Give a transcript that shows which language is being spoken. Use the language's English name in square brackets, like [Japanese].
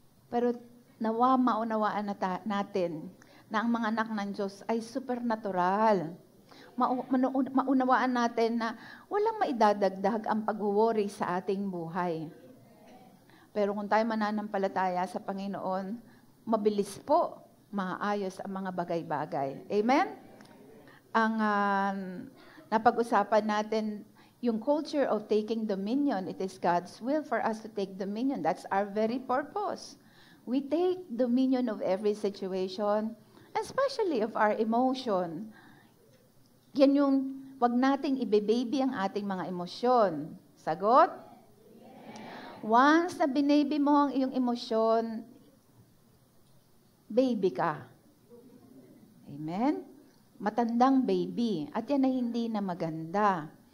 [Filipino] Pero nawa maunawaan natin na ang mga anak ng Diyos ay supernatural. Maunawaan natin na walang maidadagdag ang pag-worry sa ating buhay. Pero kung tayo mananampalataya sa Panginoon, mabilis po maayos ang mga bagay-bagay. Amen? Ang napag-usapan natin, yung [English] culture of taking dominion, it is God's will for us to take dominion. That's our very purpose. We take dominion of every situation, especially of our emotion. [Filipino] Yan yung, wag nating ibe-baby ang ating mga emosyon. Sagot? Once na binaby mo ang iyong emosyon, baby ka. Amen? Matandang baby. At yan ay hindi na maganda.